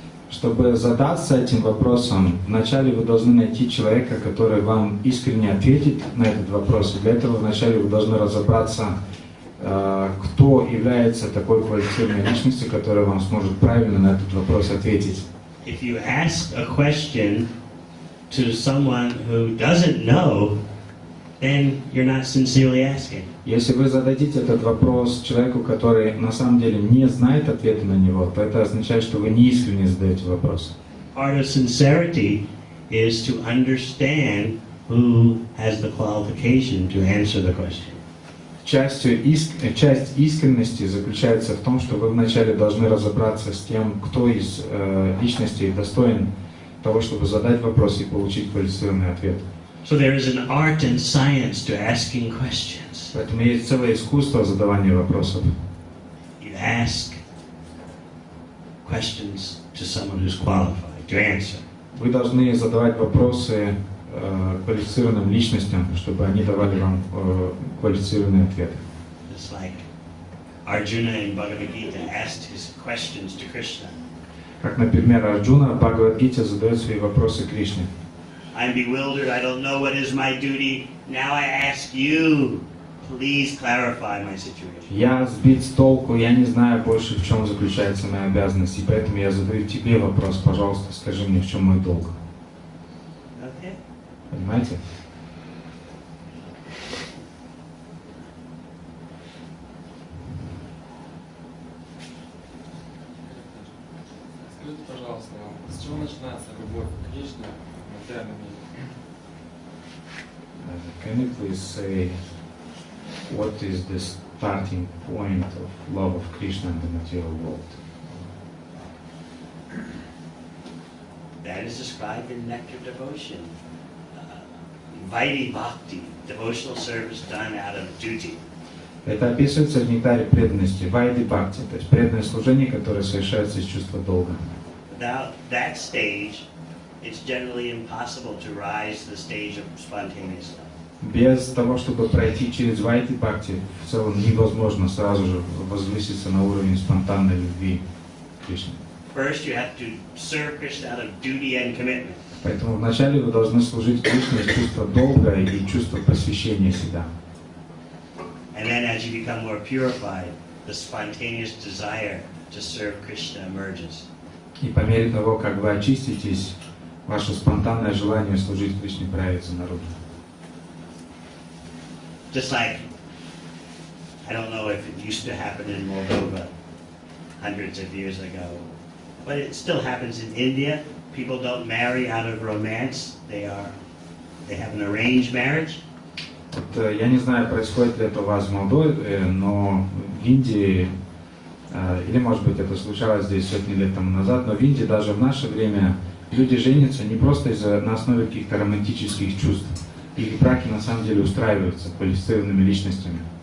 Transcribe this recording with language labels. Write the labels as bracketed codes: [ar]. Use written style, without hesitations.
[ru] Чтобы задаться этим вопросом, вначале вы должны найти человека, который вам искренне ответит на этот вопрос. И для этого вначале вы должны разобраться, кто является такой квалифицированной личностью, которая вам сможет правильно на этот вопрос ответить. [en] If you ask a question to someone who doesn't know, then you're not sincerely asking. [ru] Если вы зададите этот вопрос человеку, который на самом деле не знает ответа на него, то это означает, что вы не искренне задаете вопрос. [en] Part of sincerity is to understand who has the qualification to answer the question. [ru] Часть искренности заключается в том, что вы вначале должны разобраться с тем, кто из личностей достоин того, чтобы задать вопрос и получить квалифицированный ответ. [en] So there is an art and science to asking questions. [ru] Поэтому есть целое искусство задавания вопросов. [en] You ask questions to someone who's qualified to answer. [ru] Вы должны задавать вопросы квалифицированным личностям, чтобы они давали вам квалифицированные ответы. [en] It's like Arjuna in Bhagavad Gita asked his questions to Krishna. [ru] Как, например, Арджуна в Бхагавад-гите задает свои вопросы Кришне. [en] I'm bewildered, I don't know what is my duty. Now I ask you, please clarify my situation. [ru] Я сбит с толку, я не знаю больше, в чем заключается моя обязанность, и поэтому я задаю тебе вопрос, пожалуйста, скажи мне, в чем мой долг. [en] Okay? [ru] Понимаете? Скажите, пожалуйста, с чего начинается любовь к Кришне в материальном мире? [en] Can you please say what is the starting point of love of Krishna in the material world? That is described in Nectar Devotion. Vaidhi Bhakti, devotional service done out of duty. [ru] Это описывается в нектаре преданности, вайди бхакти, то есть преданное служение, которое совершается из чувства долга. [en] Without that stage, it's generally impossible to rise to the stage of spontaneous love. [ru] Без того, чтобы пройти через вайди бхакти, в целом невозможно сразу же возвыситься на уровень спонтанной любви к Кришне. [en] First, you have to serve Krishna out of duty and commitment. [ru] Поэтому вначале вы должны служить Кришне из чувства долга и чувства посвящения себя. [en] And then as you become more purified, the spontaneous desire to serve Krishna emerges. [ru] И по мере того, как вы очиститесь, ваше спонтанное желание служить Кришне проявится наружу. [en] Just like, I don't know if it used to happen in Moldova hundreds of years ago, But it still happens in India. People don't marry out of romance. They have an arranged marriage. [ru] Вот, я не знаю, происходит ли это у вас в Молдове, но в Индии, или может быть это случалось здесь сотни лет тому назад, но в Индии даже в наше время люди женятся не просто на основе каких-то романтических чувств. Их браки на самом деле устраиваются квалифицированными личностями.